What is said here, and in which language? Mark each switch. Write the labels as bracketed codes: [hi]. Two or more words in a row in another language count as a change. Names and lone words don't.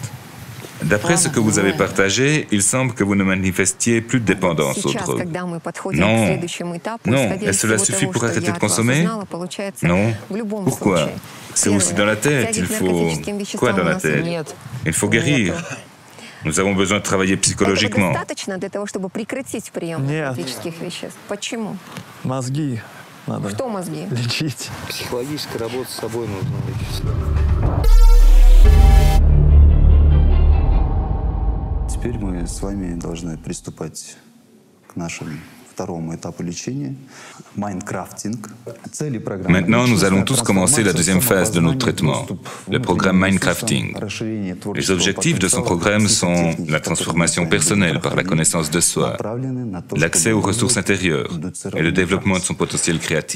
[fr] D'après ce que vous avez partagé, il semble que vous ne manifestiez plus de dépendance aux drogues. Non. Non. Et cela suffit pour arrêter de consommer? Non. Pourquoi? C'est aussi dans la tête. Il faut... Quoi dans la tête? Il faut guérir. Nous avons besoin de travailler psychologiquement. [ru] Мозги надо лечить. Психологическая работа с собой нужна. Теперь мы с вами должны приступать к нашему второму этапу лечения – Mindcrafting. [fr] Maintenant, nous allons tous commencer la deuxième phase de notre traitement, le programme Mindcrafting. Les objectifs de son programme sont la transformation personnelle par la connaissance de soi, l'accès aux ressources intérieures et le développement de son potentiel créatif.